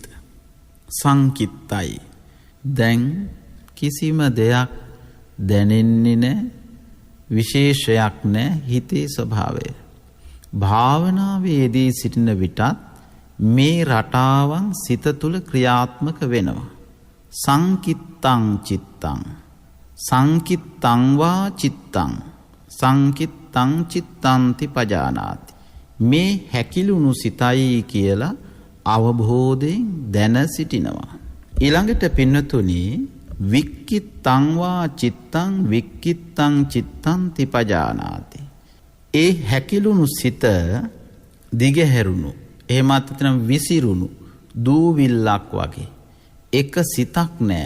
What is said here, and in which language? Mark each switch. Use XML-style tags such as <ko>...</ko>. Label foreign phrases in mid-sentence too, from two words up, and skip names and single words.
<si>සංකිත්තයි. දැන් කිසිම දෙයක් දැනෙන්නේ නැහැ, විශේෂයක් නැහැ හිතේ ස්වභාවය. භාවනාවේදී සිටින විටත් මේ රටාවන් සිත තුළ ක්‍රියාත්මක වෙනවා.</si> <pi>සංකිත්තං චිත්තං සංකිත්තං වා චිත්තං සංකිත්තං චිත්තං තිපජානාති.</pi> <si>මේ හැකිලුණු සිතයි කියලා අවබෝධයෙන් දැන සිටිනවා. ඊළඟට පින්නතුනි</si> <pi>වික්කිත්තං වා චිත්තං වික්කිත්තං චිත්තං තිපජානාති.</pi> <si>ඒ හැකිලුණු සිත දිගහැරුණු, එහෙමත් නැත්නම් විසිරුණු දූවිල්ලක් වගේ එක සිතක් නෑ.</si>